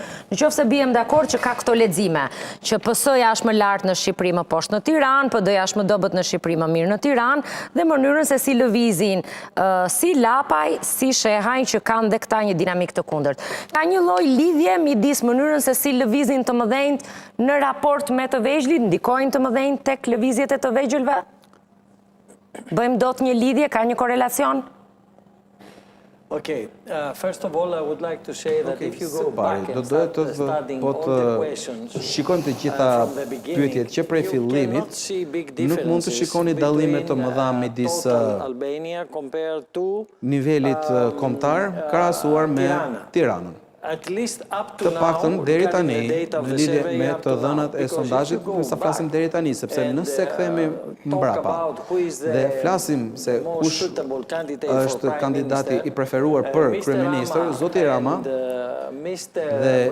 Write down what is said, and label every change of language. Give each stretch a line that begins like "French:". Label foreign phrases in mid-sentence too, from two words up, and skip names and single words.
Albanian: Në qoftë se bijem dakord që ka këto lexime, që PS-ja është më lart në Shqipëri, më poshtë në Tiranë, PD-ja është më dobët në Shqipëri, më mirë në Tiranë, dhe mënyrën se si lëvizin, si Lapaj, si Shehaj, që kanë dhe këta një dinamik të kundërt. Ka një lloj lidhje midis mënyrën se si lëvizin të mëdhenjt në raport me të vegjëlit, ndikojnë të mëdhenjt tek lëvizjet e të vegjëlve? Bëjmë dot një lidhje, ka një korelacion?
English: Okay, first of all, I would like to say that if you go back and start studying all the questions
Albanian: shikojmë të gjitha pyetjet që prej fillimit, nuk mund të shikoni dallime të mëdha midis nivelit kombëtar krahasuar me Tiranën. Të paktën deri tani, në lidhje me të dhënat e sondazhit, sa flasim deri tani, sepse nëse kthehemi mbrapa dhe flasim se kush është kandidati i preferuar për kryeministër, zoti Rama, dhe